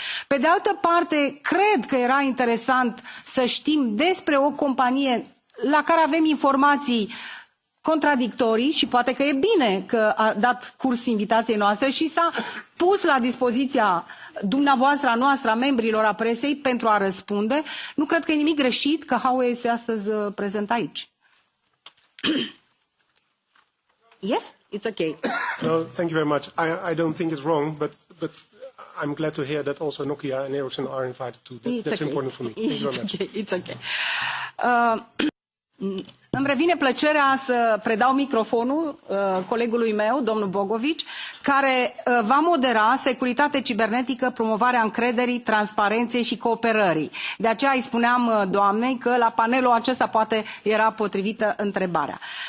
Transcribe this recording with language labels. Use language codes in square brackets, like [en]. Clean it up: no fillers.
[ro] Pe de altă parte, cred că era interesant să știm despre o companie la care avem informații contradictorii și poate că e bine că a dat curs invitației noastre și s-a pus la dispoziția dumneavoastră, a noastră, a membrilor, a presei pentru a răspunde. Nu cred că e nimic greșit că Huawei este astăzi prezent aici. [en] Yes, it's okay. Well, thank you very much. I don't think it's wrong, but I'm glad to hear that also Nokia and Ericsson are invited too. That's okay. Important for me. Thank you very much. It's okay. [ro] Îmi revine plăcerea să predau microfonul colegului meu, domnul Bogovici, care va modera securitate cibernetică, promovarea încrederii, transparenței și cooperării. De aceea îi spuneam doamnei că la panelul acesta poate era potrivită întrebarea.